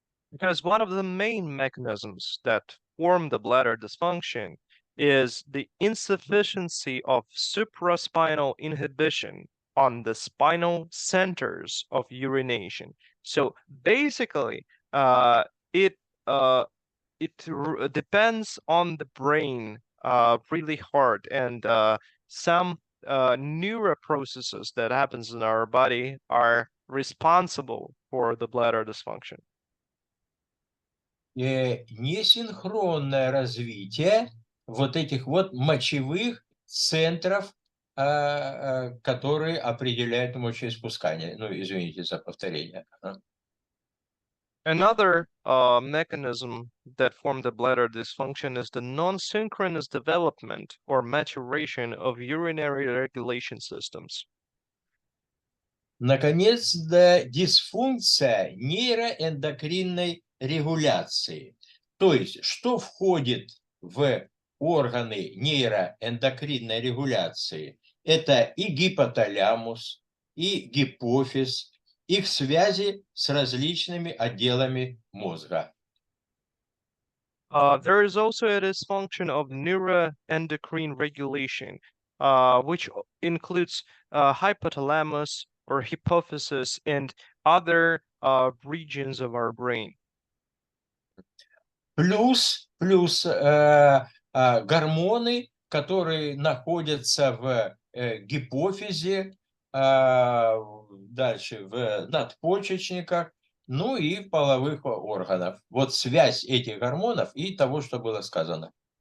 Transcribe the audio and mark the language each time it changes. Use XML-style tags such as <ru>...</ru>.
<en>Because one of the main mechanisms that form the bladder dysfunction is the insufficiency of supraspinal inhibition on the spinal centers of urination. So basically, it uh, depends on the brain really hard, and some neuroprocesses that happens in our body are responsible for the bladder dysfunction.</en> <ru>Несинхронное развитие вот этих вот мочевых центров, которые определяют мочеиспускание. Ну, извините за повторение.</ru> <en>Another mechanism that form the bladder dysfunction is the non-synchronous development or maturation of urinary regulation systems.</en> <ru>Наконец, дисфункция нейроэндокринной регуляции. То есть, что входит в органы нейроэндокринной регуляции? Это и гипоталямус, и гипофиз, их связи с различными отделами мозга.</ru> <en>There is also a dysfunction of neuroendocrine regulation, which includes hypothalamus or hypophysis and other regions of our brain.</en> <ru>Плюс гормоны, которые находятся в гипофизе, дальше в надпочечниках, ну и в половых органах. Вот связь этих гормонов и того, что было сказано.</ru>